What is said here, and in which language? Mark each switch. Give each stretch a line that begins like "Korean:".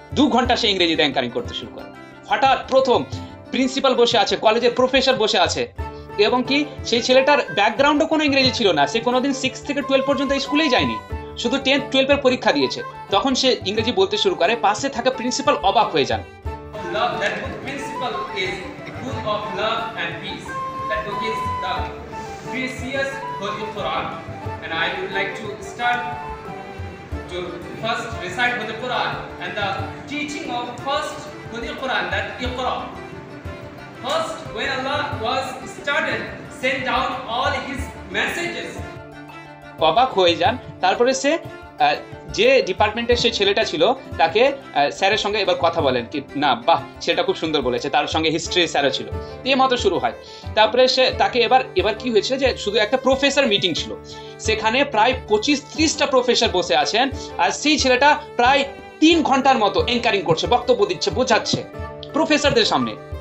Bangla: 2 ঘন্টা সে ইংরেজিতে অ্যাঙ্কারিং করতে শুরু করে। হঠাৎ প্রথম প্রিন্সিপাল বসে আছে, কলেজের প্রফেসর বসে আছে, এবং কি সেই ছেলেটার ব্যাকগ্রাউন্ডও কোনো ইংরেজি ছিল না। সে কোনোদিন 6 থেকে 12 পর্যন্ত স্কুলেই যায়নি, শুধু 10, 12 এর পরীক্ষা দিয়েছে। তখন সে ইংরেজি বলতে শুরু করে, পাশে থাকা প্রিন্সিপাল অবাক হয়ে যান।
English: Love, that book principle is the book of love and peace. That book is the precious Holy Quran, and I would like to start to first recite Holy Quran and the teaching of first Holy Quran, that Iqra. First, when Allah was started send down all His messages.
Bangla: অবাক হয়ে যান। তারপরে সে যে ডিপার্টমেন্টের সে ছেলেটা ছিল তাকে স্যারের সঙ্গে এবার কথা বলেন কি না, বাহ সেটা খুব সুন্দর বলেছে। তার সঙ্গে হিস্ট্রি স্যারও ছিল, এই মতো শুরু হয়। তারপরে সে তাকে এবার কি হয়েছিল যে শুধু একটা প্রফেসর মিটিং ছিল, সেখানে প্রায় 25-30টা প্রফেসর বসে আছেন, আর সেই ছেলেটা প্রায় 3 ঘন্টার মতো অ্যাঙ্কারিং করছে, বক্তব্য দিচ্ছে, বোঝাচ্ছে প্রফেসরদের সামনে।